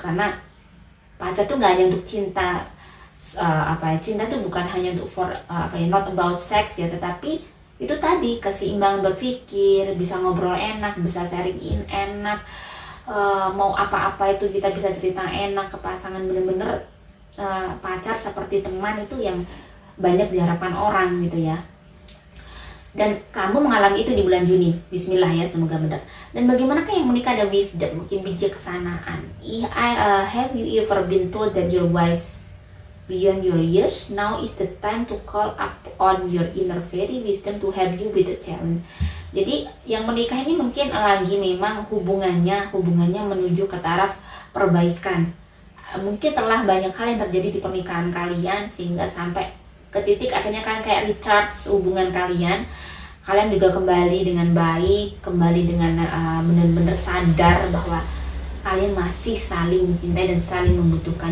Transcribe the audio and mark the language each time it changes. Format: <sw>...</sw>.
<id>Karena pacar tuh nggak hanya untuk cinta, cinta tuh bukan hanya untuk</id> <en>not about sex</en> <id>ya, tetapi itu tadi keseimbangan berpikir, bisa ngobrol enak, bisa sharing enak, mau apa-apa itu kita bisa cerita enak ke pasangan. Bener-bener pacar seperti teman itu yang banyak diharapkan orang gitu ya. Dan kamu mengalami itu di bulan Juni. Bismillah ya, semoga benar. Dan bagaimanakah yang menikah ada wisdom, mungkin bijaksanaan.</id> <en>Have you ever been told that you're wise beyond your years? Now is the time to call up on your inner fairy wisdom to help you with the challenge.</en> <id>Jadi yang menikah ini mungkin lagi memang hubungannya menuju ke taraf perbaikan. Mungkin telah banyak hal yang terjadi di pernikahan kalian sehingga sampai ke titik akhirnya kalian kayak recharge hubungan kalian. Kalian juga kembali dengan baik, kembali dengan benar-benar sadar bahwa kalian masih saling mencintai dan saling membutuhkan.</id>